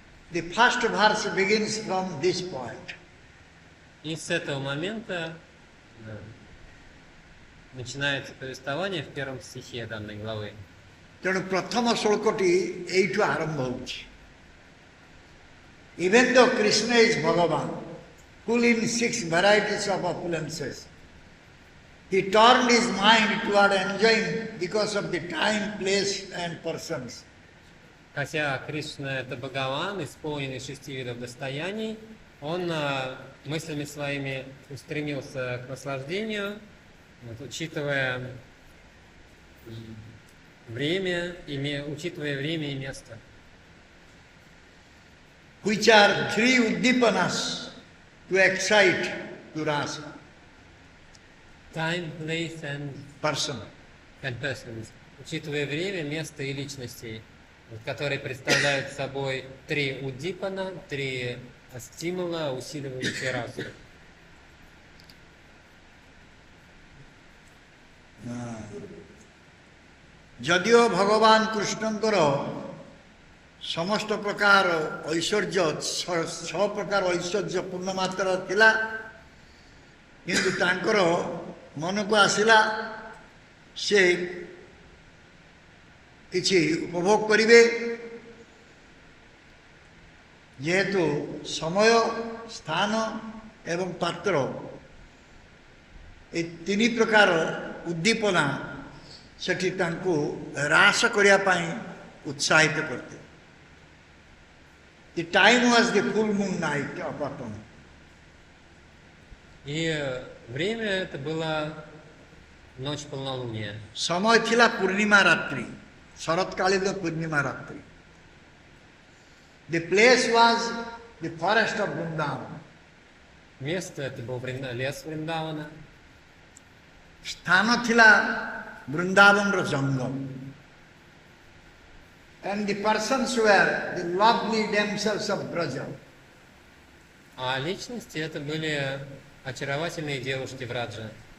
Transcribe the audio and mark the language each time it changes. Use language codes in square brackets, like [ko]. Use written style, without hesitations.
[en] The first verse begins from this point. [ru] И с этого момента начинается повествование в первом стихе данной главы. [or] ତେଣୁ ପ୍ରଥମ ଶ୍ଳୋକଟି ଏଇଠୁ ଆରମ୍ଭ ହେଉଛି। [en] Even though Krishna is Bhagavan, full in 6 varieties of opulences, he turned his mind toward enjoying because of the time, place and persons. [ru] Хотя Кришна это Бхагаван, исполненный 6 видов достояний, он мыслями своими устремился к наслаждению, учитывая время и место. [en] which are three uddipanas to excite to rasa. Time, place and Person. persons. [ru] Учитывая время, место и личностей, которые представляют собой три уддипана, три стимула, усиливающие расу. [or] যদিও ভগবান কৃষ্ণଙ୍କର ସମସ୍ତ ପ୍ରକାର ଐଶ୍ୱର୍ଯ୍ୟ ଛଅ ପ୍ରକାର ଐଶ୍ୱର୍ଯ୍ୟ ପୂର୍ଣ୍ଣ ମାତ୍ରାର ଥିଲା, କିନ୍ତୁ ତାଙ୍କର ମନକୁ ଆସିଲା ସେ କିଛି ଉପଭୋଗ କରିବେ, ଯେହେତୁ ସମୟ, ସ୍ଥାନ ଏବଂ ପାତ୍ର ଏ ତିନି ପ୍ରକାର ଉଦ୍ଦୀପନା ସେଠି ତାଙ୍କୁ ହ୍ରାସ କରିବା ପାଇଁ ଉତ୍ସାହିତ କରିଥିଲେ। [en] The time was the full moon night of autumn. [ru] И время это было ночь полнолуния. [or] ସମୟ ଥିଲା ପୂର୍ଣ୍ଣିମା ରାତ୍ରି, ଶରତକାଳୀନ ପୂର୍ଣ୍ଣିମା ରାତ୍ରି। [en] The place was the forest of Vrindavan. [ru] Место это был лес Вриндавана. [or] ସ୍ଥାନ ଥିଲା ବୃନ୍ଦାବନର ଜଙ୍ଗଲ। [en] And the persons were the lovely damsels of Braja. [ru] А личности это были очаровательные девушки Враджа.